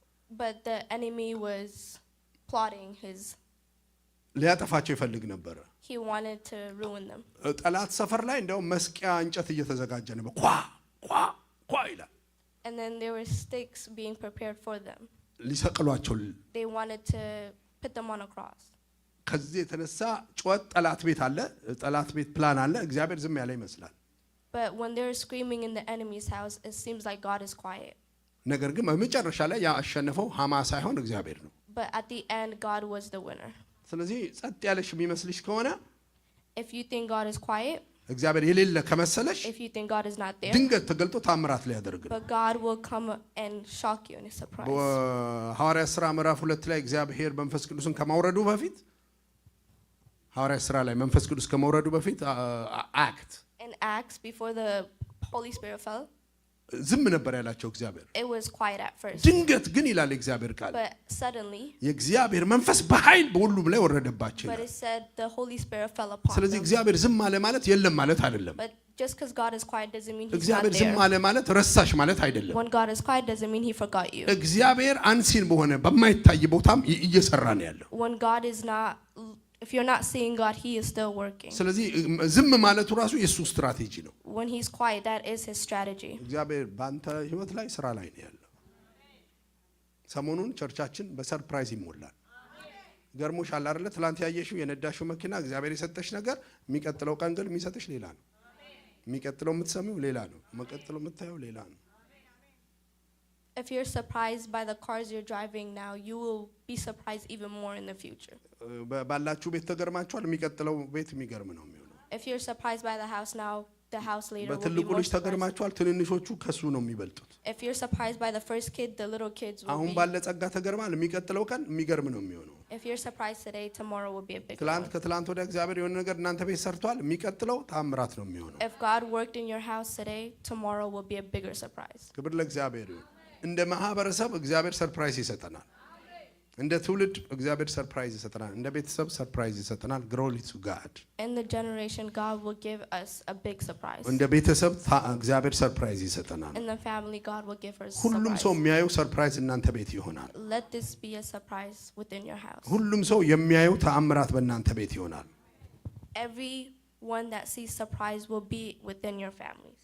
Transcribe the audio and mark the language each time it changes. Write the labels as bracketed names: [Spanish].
[English] But the enemy was plotting his. [Amharic] ሊያጠፋቸው ይፈልግ ነበር። [English] He wanted to ruin them. [Amharic] ጠላት ሰፈር ላይ እንደው መስቂያ እንጨት እየተዘጋጀ ነበር። ኳ ይላል። [English] And then there were stakes being prepared for them. [Amharic] ሊሰቅሏቸው [English] They wanted to put them on a cross. [Amharic] ከዚህ የተነሳ ጩኸት ጠላት ቤት አለ። ጠላት ቤት ፕላን አለ። እግዚአብሔር ዝም ያለ ይመስላል። [English] But when they're screaming in the enemy's house, it seems like God is quiet. [Amharic] ነገር ግን በመጨረሻ ላይ ያሸነፈው ሃማ ሳይሆን እግዚአብሔር ነው። [English] But at the end, God was the winner. [Amharic] ስለዚህ ጸጥ ያለሽ የሚመስልሽ ከሆነ [English] If you think God is quiet, [Amharic] እግዚአብሔር የሌለ ከመሰለሽ [English] if you think God is not there, [Amharic] ድንገት ተገልጦ ታምራት ሊያደርግ ነው። [English] but God will come and shock you in a surprise. [Amharic] ሐዋርያት ሥራ ምዕራፍ 2 ላይ እግዚአብሔር መንፈስ ቅዱስን ከማውረዱ በፊት ሐዋርያት ሥራ ላይ መንፈስ ቅዱስ ከማውረዱ በፊት አክት [English] In Acts, before the Holy Spirit fell, [Amharic] ዝም ነበር ያላቸው እግዚአብሔር። [English] it was quiet at first. [Amharic] ድንገት ግን ይላል እግዚአብሔር ቃል [English] But suddenly, [Amharic] የእግዚአብሔር መንፈስ በኃይል በሁሉም ላይ ወረደባቸው [English] but [Amharic] ይላል። [English] it said the Holy Spirit fell upon [Amharic] ስለዚህ [English] them. [Amharic] እግዚአብሔር ዝም አለ ማለት የለም ማለት አይደለም። [English] But just because God is quiet doesn't mean He's not [Amharic] እግዚአብሔር ዝም [English] there. [Amharic] አለ ማለት ረሳሽ ማለት አይደለም። [English] When God is quiet doesn't mean He forgot you. [Amharic] እግዚአብሔር አንሲን በሆነ በማይታይ ቦታም እየሰራ ነው ያለው። [English] When God is not, if you're not seeing God, He is still working. [Amharic] ስለዚህ ዝም ማለቱ ራሱ የሱ ስትራቴጂ ነው። [English] When He's quiet, that is His strategy. [Amharic] እግዚአብሔር ባንተ ህይወት ላይ ስራ ላይ ነው ያለው። ሰሞኑን ቸርቻችን በሰርፕራይዝ ይሞላል። ገርሞሻል አይደለ? ትላንት ያየሽው የነዳሽው መኪና እግዚአብሔር የሰጠሽ ነገር የሚቀጥለው ቀን ግን የሚሰጥሽ ሌላ ነው። የሚቀጥለው የምትሰሚው ሌላ ነው። የሚቀጥለው የምታየው ሌላ ነው። [English] If you're surprised by the cars you're driving now, you will be surprised even more in the future. [Amharic] ባላችሁ ቤት ተገርማችኋል። የሚቀጥለው ቤት የሚገርም ነው የሚሆነው። [English] If you're surprised by the house now, the house later will be [Amharic] በትልቁ [English] more [Amharic] ልጅ [English] surprised. [Amharic] ተገርማችኋል። ትንንሾቹ ከሱ ነው የሚበልጡት። [English] If you're surprised by the first kid, the little kids will [Amharic] አሁን [English] be. [Amharic] ባለ ጸጋ ተገርማል። የሚቀጥለው ቀን የሚገርም ነው የሚሆነው። [English] If you're surprised today, tomorrow will be a big [Amharic] ትላንት [English] one. [Amharic] ከትላንት ወዲያ እግዚአብሔር የሆነ ነገር እናንተ ቤት ሰርቷል። የሚቀጥለው ታምራት ነው የሚሆነው። [English] If God worked in your house today, tomorrow will be a bigger surprise. [Amharic] ክብር ለእግዚአብሔር ይሁን። እንደ ማህበረሰብ እግዚአብሔር ሰርፕራይዝ ይሰጠናል። እንደ ትውልድ እግዚአብሔር ሰርፕራይዝ ይሰጠናል። እንደ ቤተሰብ ሰርፕራይዝ ይሰጠናል። [English] ግሎሪ ቱ ጋድ። In the generation, God will give us a big surprise. [Amharic] እንደ ቤተሰብ እግዚአብሔር ሰርፕራይዝ ይሰጠናል። [English] In the family, God will give us a [Amharic] ሁሉም ሰው [English] surprise. [Amharic] የሚያየው ሰርፕራይዝ እናንተ ቤት ይሆናል። [English] Let this be a surprise within your house. [Amharic] ሁሉም ሰው የሚያየው ተአምራት በእናንተ ቤት ይሆናል። [English] Everyone that sees surprise will be within your families.